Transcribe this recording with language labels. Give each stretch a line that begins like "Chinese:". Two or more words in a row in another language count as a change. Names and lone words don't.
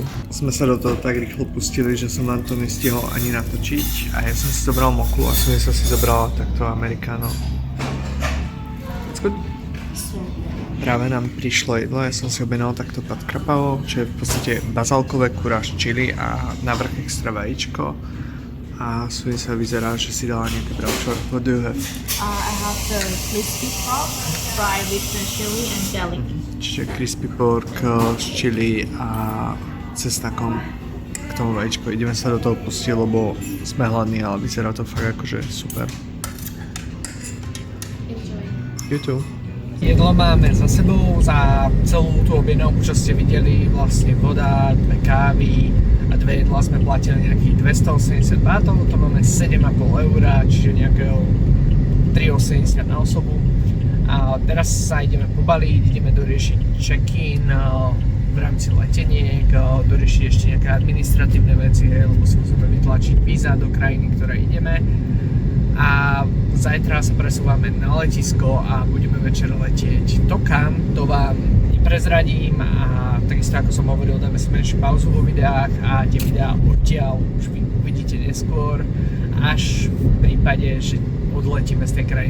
Slovak: Sme sa do toho tak rýchlo pustili, že som vám to nestihol ani natočiť a ja som si zobral moku a som si zobrala takto americano. Práve nám prišlo jedlo, ja som si objednal takto pad krapao, čo je v podstate bazálkové kuráž chili a navrch extra vajíčko. A Suisa vyzerá, že si dala nejaké bravčo.
English: What do you have? I have the crispy pork fried with the chili and garlic.
Slovak: Čiže
English: crispy pork
Slovak: s chili a cesnakom k tomu vajíčku. Ideme sa do toho pustiť, lebo sme hladní, ale vyzerá to fakt akože super. YouTube. Jedlo máme za sebou, za celú tú objednávku, čo ste videli, vlastne voda, 2 kávy a 2 jedlá sme platili nejakých 280 bátov, to máme 7,5 €, čiže nejakého 3,80 na osobu. A teraz sa ideme pobaliť, ideme doriešiť check-in v rámci leteniek, doriešiť ešte nejaké administratívne veci, lebo si musíme vytlačiť víza do krajiny, ktoré ideme. A zajtra sa presúvame na letisko a budeme večer letieť. To kam, to vám neprezradím a takisto ako som hovoril, dáme si menšiu pauzu vo videách a tie videá odtiaľ už vy uvidíte neskôr, až v prípade, že odletíme z tej krajiny.